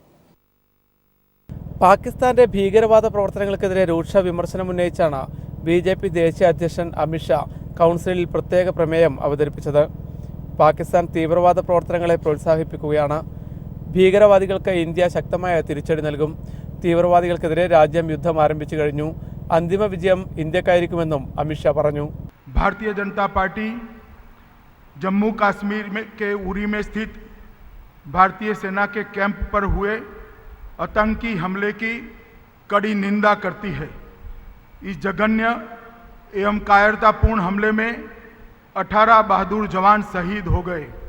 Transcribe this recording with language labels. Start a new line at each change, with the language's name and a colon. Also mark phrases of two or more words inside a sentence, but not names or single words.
Malayalam: പാകിസ്ഥാന്റെ ഭീകരവാദ പ്രവർത്തനങ്ങൾക്കെതിരെ രൂക്ഷ വിമർശനം ഉന്നയിച്ചാണ് BJP ദേശീയ അധ്യക്ഷൻ അമിത്ഷാ കൗൺസിലിൽ പ്രത്യേക പ്രമേയം അവതരിപ്പിച്ചത്. പാകിസ്ഥാൻ തീവ്രവാദ പ്രവർത്തനങ്ങളെ പ്രോത്സാഹിപ്പിക്കുകയാണ്. ഭീകരവാദികൾക്ക് ഇന്ത്യ ശക്തമായ തിരിച്ചടി നൽകും. തീവ്രവാദികൾക്കെതിരെ രാജ്യം യുദ്ധം ആരംഭിച്ചു കഴിഞ്ഞു. അന്തിമ വിജയം ഇന്ത്യക്കായിരിക്കുമെന്നും അമിത്ഷാ പറഞ്ഞു.
Hindi: भारतीय जनता पार्टी जम्मू कश्मीर के उरी में स्थित भारतीय सेना के कैंप पर हुए आतंकी हमले की कड़ी निंदा करती है। इस जघन्य एवं कायरतापूर्ण हमले में 18 बहादुर जवान शहीद हो गए।